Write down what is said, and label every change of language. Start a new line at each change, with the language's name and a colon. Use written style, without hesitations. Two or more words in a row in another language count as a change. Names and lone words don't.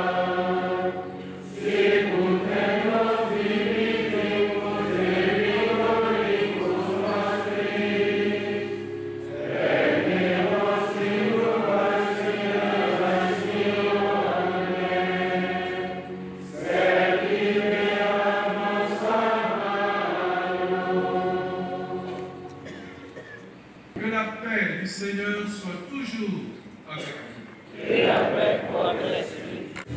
Latin: sicut et nos dimittimus debitoribus nostris, et ne nos inducas in tentationem, sed libera nos a malo.
French: Que la paix du Seigneur soit toujours avec vous. Et avec votre esprit.